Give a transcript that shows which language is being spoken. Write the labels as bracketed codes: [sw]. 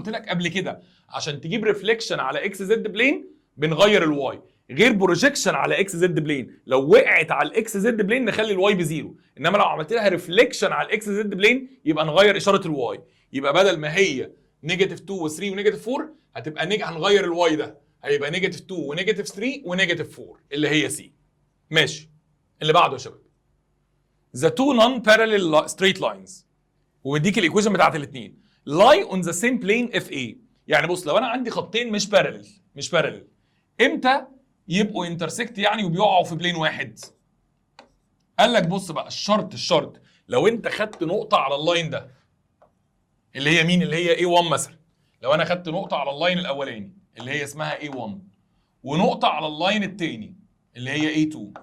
[ar] قلت لك قبل كده عشان تجيب ريفليكشن على اكس زد بلين بنغير الواي، غير بروجيكشن على اكس زد بلين لو وقعت على الاكس زد بلين نخلي الواي بزيرو، انما لو عملت لها ريفليكشن على الاكس زد بلين يبقى نغير اشاره الواي، يبقى بدل ما هي نيجاتيف 2 و 3 ونيجاتيف 4 هتبقى هنغير الواي ده هيبقى نيجاتيف 2 ونيجاتيف 3 ونيجاتيف 4 اللي هي سي. ماشي اللي بعده يا شباب [en] the two non-parallel straight lines [ar] وبيديك الايكويشن بتاعت الاثنين [en] lie on the same plane if A. [ar] يعني بص لو انا عندي خطين مش بارلل امتى يبقوا انترسكت يعني وبيقعوا في بلين واحد؟ قال لك بص بقى الشرط لو انت خدت نقطه على اللاين ده اللي هي مين؟ اللي هي A1 مثلا، لو انا خدت نقطه على اللاين الاولاني اللي هي اسمها A1 ونقطه على اللاين الثاني اللي هي A2،